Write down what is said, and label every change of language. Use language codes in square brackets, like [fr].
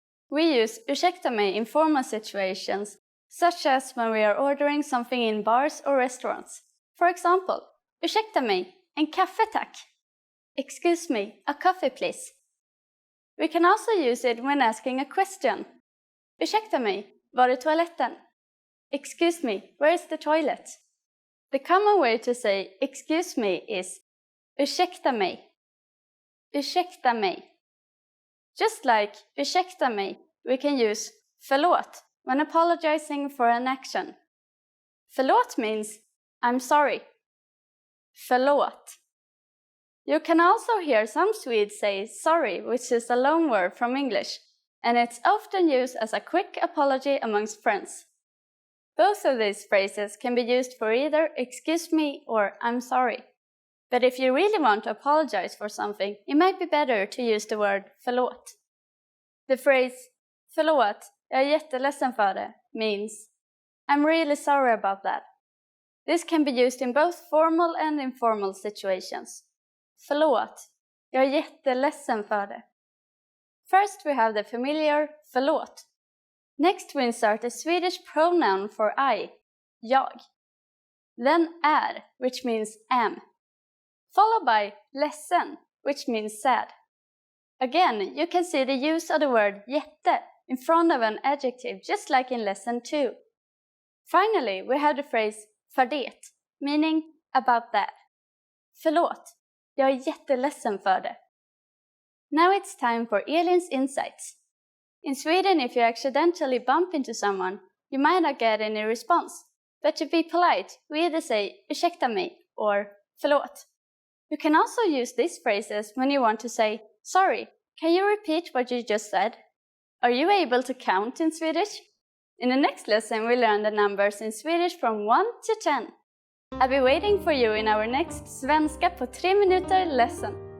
[en] We use ursäkta mig in formal situations, such as when we are ordering something in bars or restaurants. For example, [sv] ursäkta mig, en kaffe tack. [en] Excuse me, a coffee please. We can also use it when asking a question. [sv] Ursäkta mig, var är toaletten? [en] Excuse me, where is the toilet? The common way to say excuse me is ursäkta mig. Ursäkta mig. Just like ursäkta mig, we can use förlåt when apologizing for an action. Förlåt means I'm sorry. Förlåt. You can also hear some Swedes say sorry, which is a loan word from English, and it's often used as a quick apology amongst friends. Both of these phrases can be used for either excuse me or I'm sorry. But if you really want to apologize for something, it might be better to use the word förlåt. The phrase [sv] förlåt, jag är jätteledsen för det [en] means I'm really sorry about that. This can be used in both formal and informal situations. [sv] Förlåt, jag är jätteledsen för det. [en] First we have the familiar förlåt. Next we insert the Swedish pronoun for I, jag. Then är, which means am. Followed by ledsen, which means sad. Again, you can see the use of the word jätte in front of an adjective, just like in lesson 2. Finally, we have the phrase för det, meaning about that. [sv] Förlåt, jag är jätteledsen för det. [en] Now it's time for Elin's insights. In Sweden, if you accidentally bump into someone, you might not get any response. But to be polite, we either say ursäkta mig or förlåt. You can also use these phrases when you want to say, sorry, can you repeat what you just said? Are you able to count in Swedish? In the next lesson, we learn the numbers in Swedish from 1 to 10. I'll be waiting for you in our next Svenska på 3 minuter lesson.